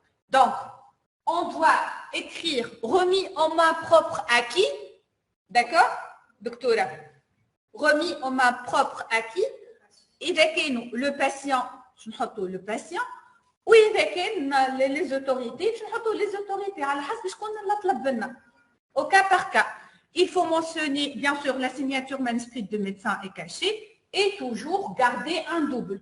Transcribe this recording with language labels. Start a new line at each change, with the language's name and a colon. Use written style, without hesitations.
French: Donc, on doit écrire remis en main propre à qui? D'accord, doctora? Remis en main propre à qui?
Arabic: إذا كانوا le patient, je نحطوا le patient, وإذا كان
French: les autorités,
Arabic: je نحطوا les autorités على حسب شكون اللي طلب لنا.
French: Au cas par cas, il faut mentionner bien sûr la signature manuscrite de médecin est cachée et toujours garder un double.